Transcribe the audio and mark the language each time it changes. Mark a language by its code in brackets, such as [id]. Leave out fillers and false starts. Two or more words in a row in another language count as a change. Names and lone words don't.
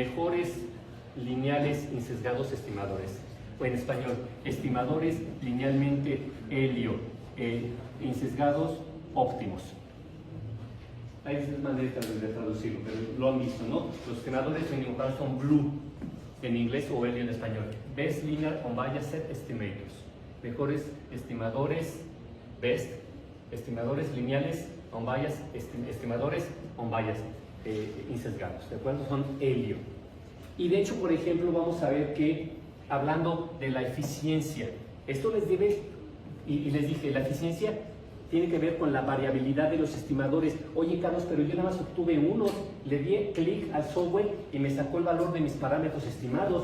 [es] Mejores lineales, insesgados, estimadores. O en español, estimadores, linealmente, helio, insesgados, óptimos. Hay distintas maneras de traducirlo, pero lo han visto, ¿no? Los estimadores en inglés son blue en inglés o helio en español. [en] Best linear unbiased estimators. [es] Mejores estimadores, best, estimadores lineales, unbiased, estimadores unbiased, insesgados, ¿de acuerdo? Son helio. Y de hecho, por ejemplo, vamos a ver que, hablando de la eficiencia, esto les debe, y les dije, la eficiencia tiene que ver con la variabilidad de los estimadores. Oye, Carlos, pero yo nada más obtuve uno, le di clic al software y me sacó el valor de mis parámetros estimados.